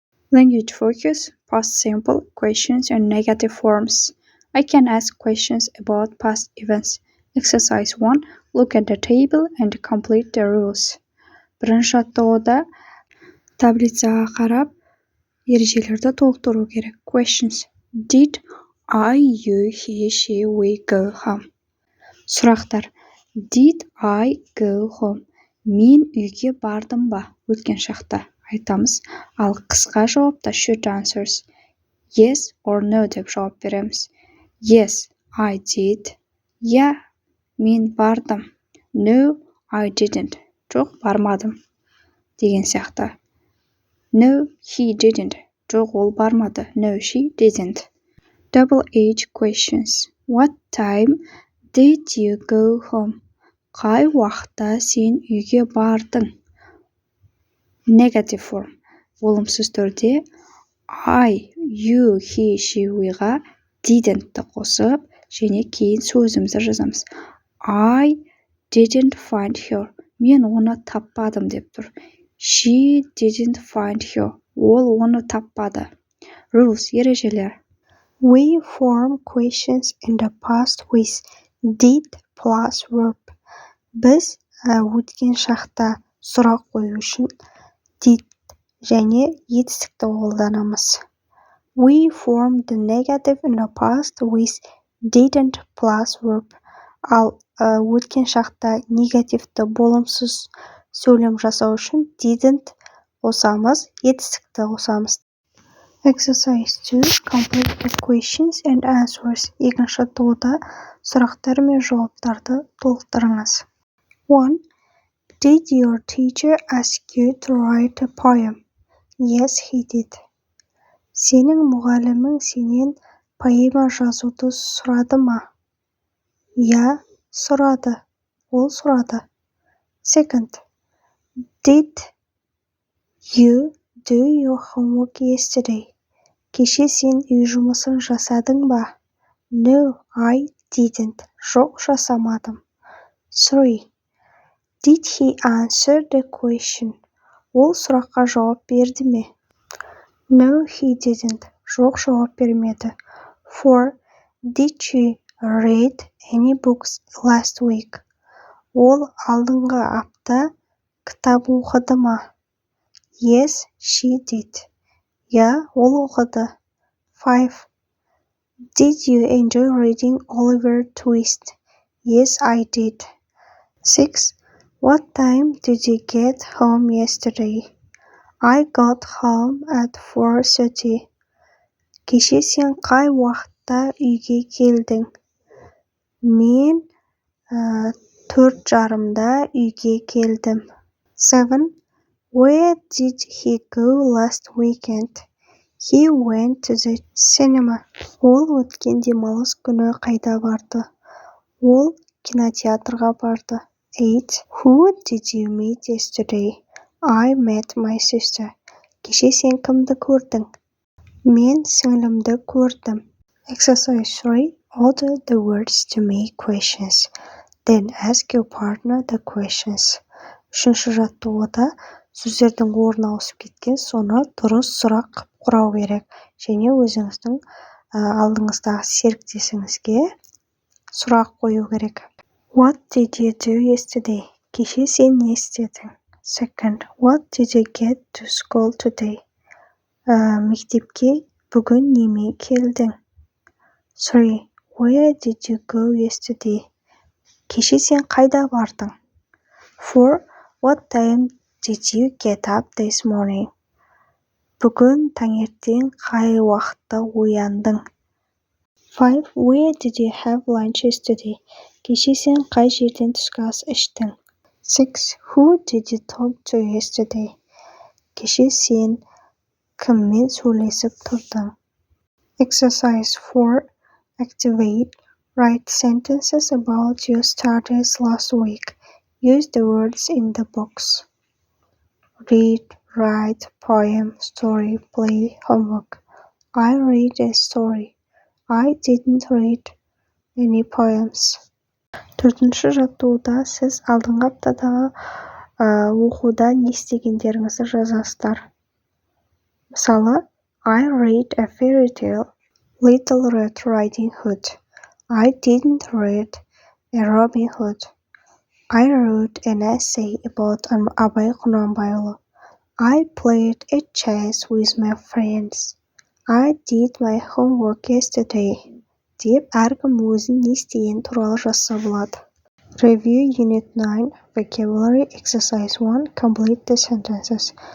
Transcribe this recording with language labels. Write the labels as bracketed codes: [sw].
[en] Language focus, past simple, questions and negative forms. I can ask questions about past events. Exercise 1. Look at the table and complete the rules. [kk] Бірінші жаттығуда таблицаға қарап, ережелерді толықтыру керек. [en] Questions. Did I, you, he, she, we go home? [kk] Сұрақтар. [en] Did I go home? [kk] Мен үйге бардым ба? Өткен шақта айтамыз. Ал қысқа жауапта [en] should answers. Yes or no [kk] деп жауап береміз. [en] Yes, I did. [kk] Yeah, мен бардым. [en] No, I didn't. [kk] Жоқ, бармадым. Деген сияқты. [en] No, he didn't. [kk] Жоқ, ол бармады. [en] No, she didn't. Double H questions. What time did you go home? [kk] Қай уақытта сен үйге бардың? [en] Negative form. [kk] Болымсыз түрде I, you, he, she, weға didn't-ті қосып, және кейін сөзімізді жазамыз. [en] I didn't find her. [kk] Мен оны таппадым деп тұр. [en] She didn't find her. [kk] Ол оны таппады. [en] Rules, [kk] ережелер. [en] We form questions in the past with did plus verb. [kk] Біз өткен шақта сұрақ қою үшін did және етістікті қолданамыз. [en] We form the negative in the past with didn't plus verb. [kk] Ал өткен шақта негативті болымсыз сөйлем жасау үшін didn't қосамыз, етістікті қосамыз. [en] Exercise 2. Complete the questions and answers. [kk] Екінші жаттығуда сұрақтар мен жауаптарды толықтырыңыз. [en] 1. Did your teacher ask you to write a poem? Yes, he did. [kk] Сенің мұғалімің сенен поэма жазуды сұрады ма? Я, сұрады. Ол сұрады. [en] Second. Did you do your homework yesterday? [kk] Кеше сен үй жұмысын жасадың ба? [en] No, I didn't. [kk] Жоқ, жасамадым. [en] 3. Did he answer the question? [kk] Ол сұраққа жауап берді ме? [en] No, he didn't. [kk] Жоқ, жауап бермеді. [en] 4. Did she read any books last week? [kk] Ол алдыңғы апта кітап оқыды ма? [en] Yes, she did. [kk] Я, ол оқыды. [en] 5. Did you enjoy reading Oliver Twist? Yes, I did. 6. What time did you get home yesterday? I got home at 4:30. [kk] Кеше сен қай уақытта үйге келдің? Мен 4:30-да үйге келдім. 7. [en] Where did he go last weekend? He went to the cinema. [kk] Ол өткен демалыс күні қайда барды? Ол кинотеатрға барды. 8. [en] Who did you meet yesterday? I met my sister. [kk] Кеше сен кімді көрдің? Мен сіңлімді көрдім. [en] Exercise 3. Order the words to make questions. Then ask your partner the questions. [kk] Үшінші жаттығуда сөздердің орны ауысып кеткен, соны дұрыс сұрақ құрау керек. Және өзіңіздің алдыңыздағы серіктесіңізге сұрақ қою керек. [en] What did you do yesterday? [kk] Кеше сен не істедің? [en] Second, what did you get to school today? [kk] Мектепке бүгін немен келдің? [en] 3. Where did you go yesterday? [kk] Кеше сен қайда бардың? 4. [en] What time did you get up this morning? [kk] Бүгін таңертең қай уақытта ояндың? [en] 5. Where did you have lunch yesterday? [kk] Кеше сен қай жерден түскі ас іштің? [en] 6. Who did you talk to yesterday? [kk] Кеше сен кіммен сөйлесіп тұрдың? [en] Exercise 4. Activate. Write sentences about your studies last week. Use the words in the box. Read, write, poem, story, play, homework. I read a story. I didn't read any poems. [kk] Төртінші жаттығуда сіз алдыңғы аптадағы оқуда не істегендеріңізді жазасыздар. [en] Мысалы, I read a fairy tale, Little Red Riding Hood. I didn't read a Robin Hood. I wrote an essay about Абай Құнанбайұлы. I played at chess with my friends. I did my homework yesterday. [kk] Деп әркім өзін не істеген туралы жазса болады. [en] Review Unit 9, Vocabulary Exercise 1, Complete the sentences.